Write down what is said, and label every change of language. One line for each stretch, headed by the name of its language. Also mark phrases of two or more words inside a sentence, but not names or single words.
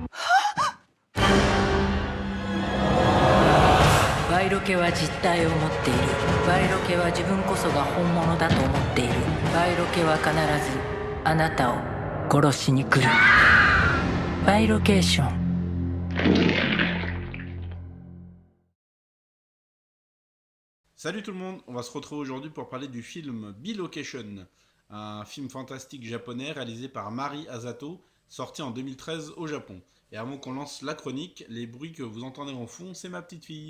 Japanese: バイロケは実体を持っている。バイロケは自分こそが本物だと思っている。バイロケは必ずあなたを殺しに来る。バイロケーション。
French: Salut tout le monde, on va se retrouver aujourd'hui pour parler du film Bilocation, un film fantastique japonais réalisé par Mari Asato, sorti en 2013 au Japon. Et avant qu'on lance la chronique, les bruits que vous entendez en fond, c'est ma petite fille.